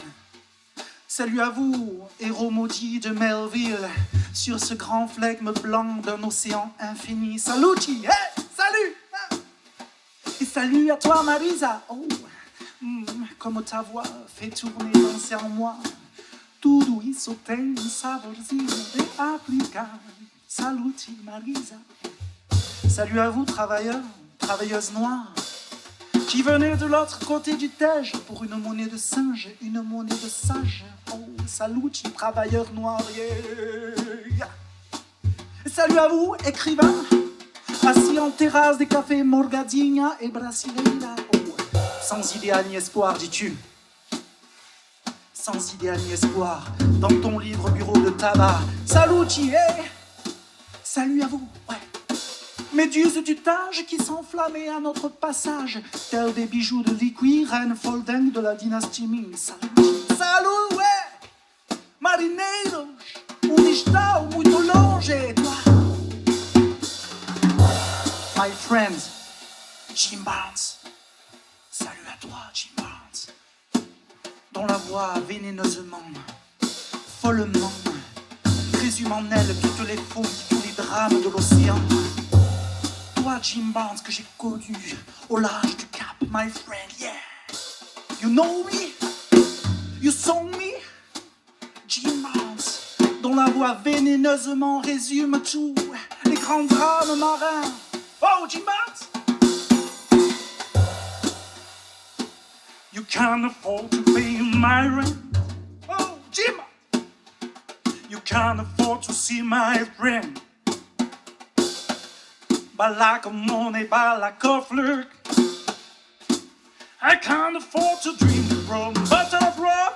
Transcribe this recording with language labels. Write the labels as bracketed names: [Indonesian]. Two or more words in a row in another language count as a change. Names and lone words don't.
[French] Salut à vous, héros maudits de Melville sur ce grand flegme blanc d'un océan infini. Saluti, hey, salut! Et salut à toi, Marisa. Oh, comme ta voix fait tourner, danser en moi. [Portuguese] Tudo isso tem saborzinho de África. [French] Saluti, Marisa. Salut à vous, travailleurs, travailleuses noires, qui venaient de l'autre côté du Tage pour une monnaie de singe, une monnaie de sage. Oh, saluti, travailleurs noirs. Yeah. Salut à vous, écrivains, assis en terrasse des cafés Morgadinha et Brasileira. Oh, sans idéal ni espoir, dis-tu. Sans idéal ni espoir, dans ton livre bureau de tabac. Saluti, hey. Salut à vous, ouais. Méduses du Tage qui s'enflammaient à notre passage, tels des bijoux de liquid, reine Folding de la dynastie Ming. Salut, ouais. [Portuguese] Marineiros, onde está o muito longe? [French] danger, toi. [English] My friend, Jim Barnes. [French] Salut à toi, Jim Barnes. Dont la voix vénéneusement, follement, résume en elle toutes les fouilles, tous les drames de l'océan. Toi, Jim Barnes, que j'ai connu au large du Cap, [English] my friend, yeah. You know me? You saw me? Jim Barnes, [French] dont la voix vénéneusement résume tous les grands drames marins. [English] Oh, Jim Barnes! You can't afford to pay my rent. Oh, Jim! You can't afford to see my friend. By lack of money, by lack of luck, I can't afford to dream from butter rum.